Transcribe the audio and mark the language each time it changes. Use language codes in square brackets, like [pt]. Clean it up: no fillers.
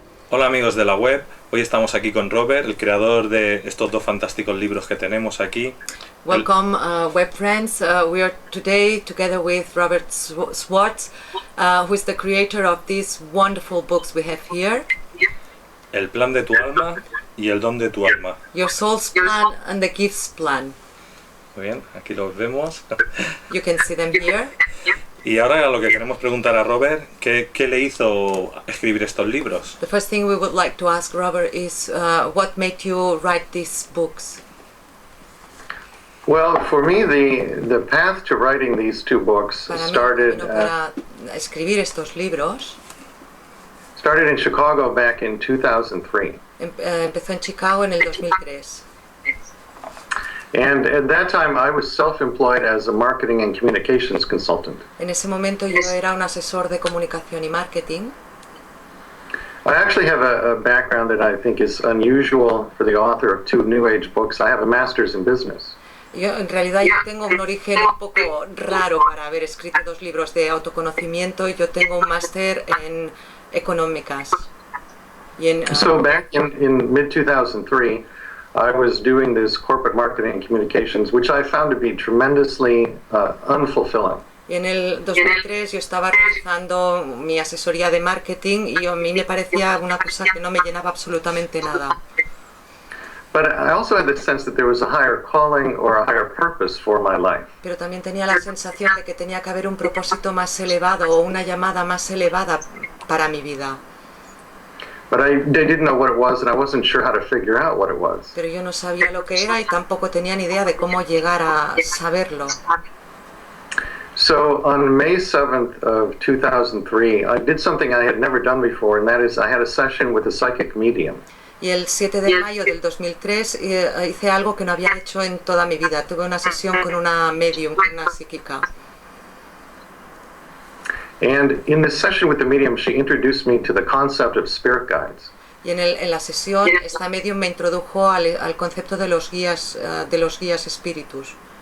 [es] Hola amigos de la web, hoy estamos aquí con Robert, el creador de estos dos fantásticos libros que tenemos aquí. [en] Welcome web friends, we are today together with Robert Schwartz, who is the creator of these wonderful books we have here. [es] El plan de tu alma y el don de tu alma. [en] Your soul's plan and the gifts plan. [es] Muy bien, aquí los vemos. [en] You can see them here. [es] Y ahora lo que queremos preguntar a Robert, ¿qué le hizo escribir estos libros? [en] The first thing we would like to ask Robert is what made you write these books? Well, for me, the path to writing these two books started [es] para escribir estos libros [en] started in Chicago back in 2003. [es] Empezó en Chicago en el 2003. [en] And at that time, I was self-employed as a marketing and communications consultant. [es] En ese momento yo era un asesor de comunicación y marketing. [en] I actually have a background that I think is unusual for the author of two New Age books. I have a master's in business. [es] En realidad yo tengo un origen un poco raro para haber escrito dos libros de autoconocimiento y yo tengo un máster en económicas. [en] So back in mid-2003, I was doing this corporate marketing and communications, which I found to be tremendously unfulfilling. [es] Y en el 2003 yo estaba realizando mi asesoría de marketing y a mí me parecía una cosa que no me llenaba absolutamente nada. [en] But I also had the sense that there was a higher calling or a higher purpose for my life. [es] Pero también tenía la sensación de que tenía que haber un propósito más elevado o una llamada más elevada para mi vida. [en] But I didn't know what it was, and I wasn't sure how to figure out what it was. [es] Pero yo no sabía lo que era y tampoco tenía ni idea de cómo llegar a saberlo. [en] So on May 7th of 2003, I did something I had never done before, and that is I had a session with a psychic medium. [es] Y el 7 de mayo del 2003 hice algo que no había hecho en toda mi vida. Tuve una sesión con una médium, con una psíquica. [en] And in this session with the medium, she introduced me to the concept of spirit guides. [es] Y en la sesión, esta medium me introdujo al concepto de los guías espíritus.